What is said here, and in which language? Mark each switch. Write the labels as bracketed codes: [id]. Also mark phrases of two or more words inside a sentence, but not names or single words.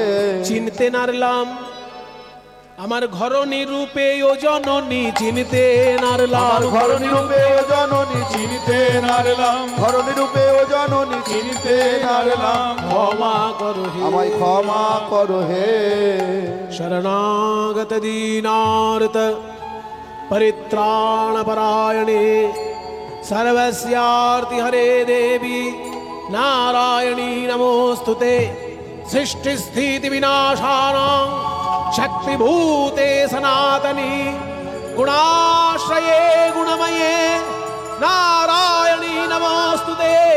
[bn] চিনতে নারলাম আমার ঘরণী রূপে ও জননী, চিনতে নারলাম আমার ঘরণী রূপে ও জননী চিনতে নারলাম, ঘরণী রূপে ও জননী চিনতে নারলাম, ক্ষমা করো হে, আমায় ক্ষমা করো হে। [sa] शरणागत दीनार्त परित्राण परायणे सर्वस्यार्ति हरे देवी नारायणी नमोस्तुते। सृष्टि स्थिति विनाशानां शक्तिभूते सनातनी गुणाश्रये गुणमये नारायणी नमोस्तुते।